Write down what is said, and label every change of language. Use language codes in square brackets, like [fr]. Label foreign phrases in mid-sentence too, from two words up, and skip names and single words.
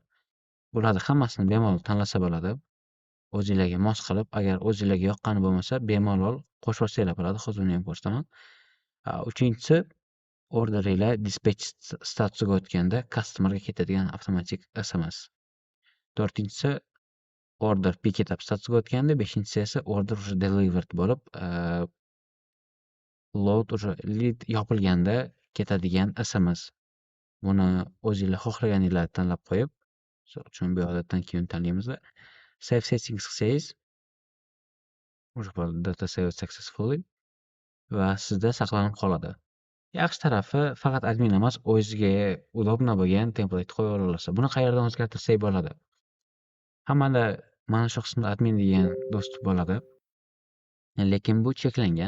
[uz] Bularni hammasini bemalol tanlasa bo'ladi. O'zingizlarga mos qilib, agar o'zingizlarga yoqqani bo'lmasa, bemalol qo'shib olsanglar bo'ladi. Hozir uni ham ko'rsataman. Uchinchisi orderinglar dispatch statusiga o'tganda customerga ketadigan avtomatik SMS. To'rtinchisi [en] order pick up [uz] statusiga o'tganda, beshinchisi esa order уже delivered bo'lib, load уже lead yopilganda ketadigan SMS. Buni o'zingizlar xohlaganinglarni tanlab qo'yib, misol uchun bu yoqdan keyin tanlaymiz. [en] Save settings [uz] qilsangiz, уже [en] data saved successfully [uz] va sizda saqlanib qoladi. Yaxshi tarafi faqat admin emas, o'ziga udobno bo'lgan templetni qo'yib olasiz. Buni qayerdan o'zgartirsak bo'ladi? Hammada mana shu qismda admin degan do'st bo'ladi, lekin bu cheklangan.